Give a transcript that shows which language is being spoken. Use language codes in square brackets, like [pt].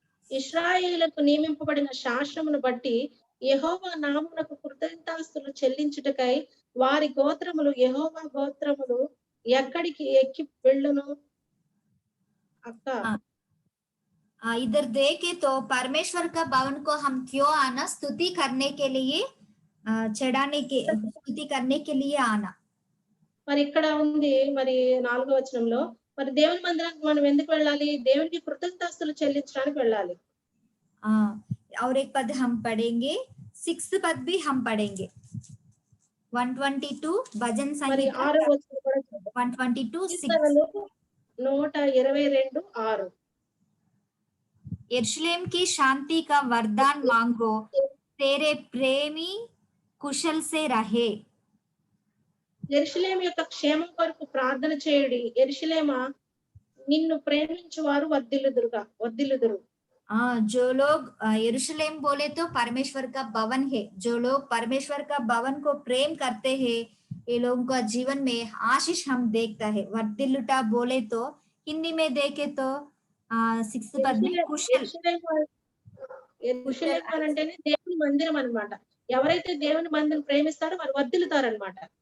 [te] ఇశ్రాయేలుకు నియమింపబడిన శాసనమును బట్టి యెహోవా నామమునకు కృతజ్ఞతాస్తుతులు చెల్లించుటకై వారి గోత్రములు యెహోవా గోత్రములు ఎక్కడికి ఎక్కి వెళ్ళును అక్క. [hi] इधर देखे तो परमेश्वर का भवन को हम क्यों आना, स्तुति करने के लिए, चढ़ाने के, स्तुति करने के लिए आना. [te] మరి ఇక్కడ ఉంది మరి 4వ వచనంలో మరి దేవుని మందిరానికి మనం ఎందుకు వెళ్ళాలి? దేవునికి కృతజ్ఞతాస్తుతులు చెల్లించడానికి వెళ్ళాలి. [hi] और एक पद हम पढ़ेंगे, 6th पद भी हम पढ़ेंगे 122 भजन संगीत 122 122:6. यरूशलेम की शांति का वरदान मांगो, तेरे प्रेमी कुशल से रहे. [te] యెరూషలేము యొక్క క్షేమం కొరకు ప్రార్థన చేయుడి. యెరూషలేమా నిన్ను ప్రేమించువారు వర్ధిల్లుదురు. [hi] जो लोग यरूशलेम बोले तो परमेश्वर का भवन है, जो लोग परमेश्वर का भवन को प्रेम करते हैं, ये लोगों का जीवन में आशीष हम देखता है. वर्धिल्लुटा बोले तो हिंदी में देखे तो 6th पद में कुशल. [te] యెరూషలేము అంటేనే దేవుని మందిరం అన్నమాట. ఎవరైతే దేవుని మందిరం ప్రేమిస్తారో వారు వర్ధిల్లుతారన్నమాట.